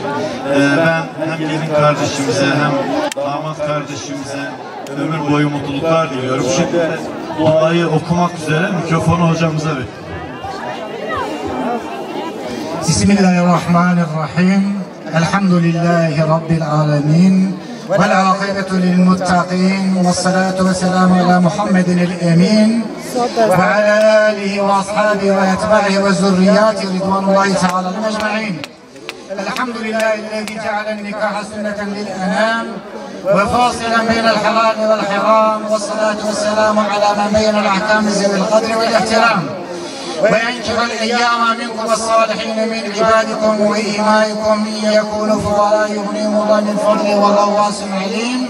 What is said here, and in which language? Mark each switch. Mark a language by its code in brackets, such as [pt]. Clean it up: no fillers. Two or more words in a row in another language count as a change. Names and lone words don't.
[tr] Ben hem gelin kardeşimize hem damat kardeşimize ömür boyu mutluluklar diliyorum. Şimdi duayı okumak üzere mikrofonu hocamıza ver. [ar] Bismillahirrahmanirrahim. الحمد لله رب العالمين. والعاقبة للمتقين والصلاة والسلام على محمد الأمين وعلى آله وأصحابه وأتباعه وذرياته رضوان الله تعالى عليهم أجمعين. الحمد لله الذي جعل النكاح سنة للأنام وفاصلا بين الحلال والحرام والصلاة والسلام على من بين الأحكام ذوي القدر والاحترام وينكح الأيام منكم والصالحين من عبادكم وإمائكم إن يكونوا فقراء يغنيهم الله من فضله والله واسع عليم.